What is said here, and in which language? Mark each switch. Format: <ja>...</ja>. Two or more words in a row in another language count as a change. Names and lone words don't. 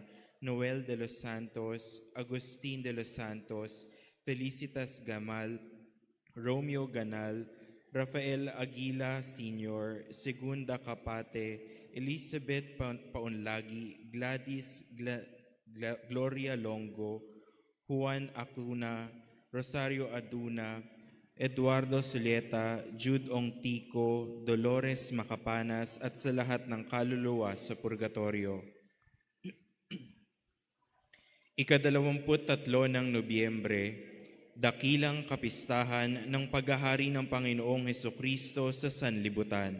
<tl>Noel de los Santos, Agustin de los Santos, Felicitas Gamal, Romeo Ganal, Rafael Aguila Sr., Segunda Capate, Elizabeth Paunlagi, Gladys Gloria Longo, Juan Acuna, Rosario Aduna, Eduardo Suleta, Jude Ongtico, Dolores Macapanas at sa lahat ng kaluluwa sa purgatorio. Ika-23 ng Nobyembre, dakilang kapistahan ng paghahari ng Panginoong Hesukristo sa sanlibutan.</tl>